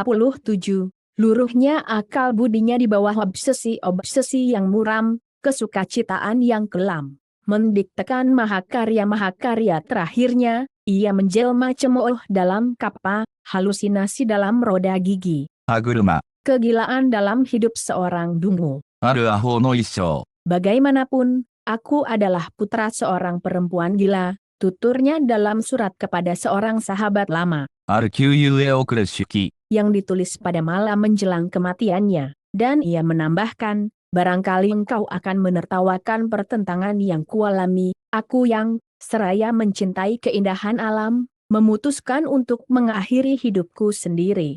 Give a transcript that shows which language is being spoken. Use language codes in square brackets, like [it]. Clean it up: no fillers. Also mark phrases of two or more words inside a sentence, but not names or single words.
[id] Luruhnya akal budinya di bawah obsesi-obsesi yang muram, kesukacitaan yang kelam. Mendiktekan mahakarya-mahakarya terakhirnya, ia menjelma cemooh dalam kappa, halusinasi dalam roda gigi. [ja] 歯車。 [id] Kegilaan dalam hidup seorang dungu. [ja] あるアホの一生。 [id] Bagaimanapun, aku adalah putra seorang perempuan gila, tuturnya dalam surat kepada seorang sahabat lama, [ja] ある旧友へ送る手記。 [id] yang ditulis pada malam menjelang kematiannya. Dan ia menambahkan, barangkali engkau akan menertawakan pertentangan yang kualami, aku yang, seraya mencintai keindahan alam, memutuskan untuk mengakhiri hidupku sendiri.